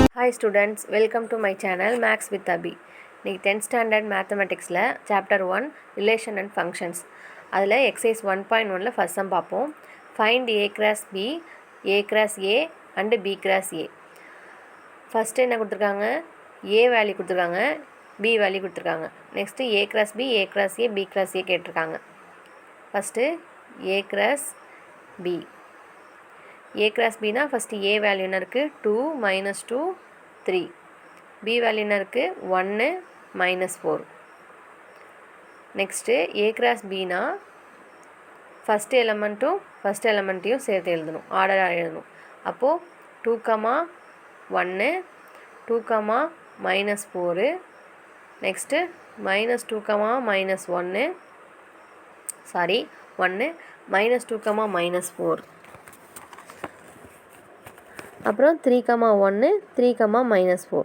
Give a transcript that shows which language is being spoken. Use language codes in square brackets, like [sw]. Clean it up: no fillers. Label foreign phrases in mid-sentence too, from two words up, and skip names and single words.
[en] Hi students, welcome to my channel Max with Abhi. [ta] இன்னைக்கு [en] 10th standard mathematicsல chapter 1 relation and functions. [ta] அதில் [en] exercise 1.1ல first sum [ta] பார்ப்போம். [en] Find a cross b, a cross a and b cross a. [ta] First என்ன கொடுத்துருக்காங்க? [en] a value [ta] கொடுத்துருக்காங்க, [en] b value [ta] கொடுத்துருக்காங்க. நெக்ஸ்ட்டு [en] a cross b, a cross a, b cross a [ta] கேட்டிருக்காங்க. ஃபஸ்ட்டு [en] a cross b. a cross b [ta] னா ஃபஸ்ட்டு [en] a value [ta] என்ன இருக்குது 2 மைனஸ் 2 3, [en] b value [ta] என்ன இருக்குது 1 மைனஸ் 4. நெக்ஸ்ட்டு [en] a cross b [ta] னா ஃபஸ்ட்டு எலமெண்ட்டையும் சேர்த்து எழுதணும், ஆர்டராக எழுதணும். அப்போது 2, 1 2, மைனஸ் 4, நெக்ஸ்ட்டு மைனஸ் 2, மைனஸ் 1 மைனஸ் 2, மைனஸ் 4, அப்புறம் 3, 1 3, மைனஸ் 4.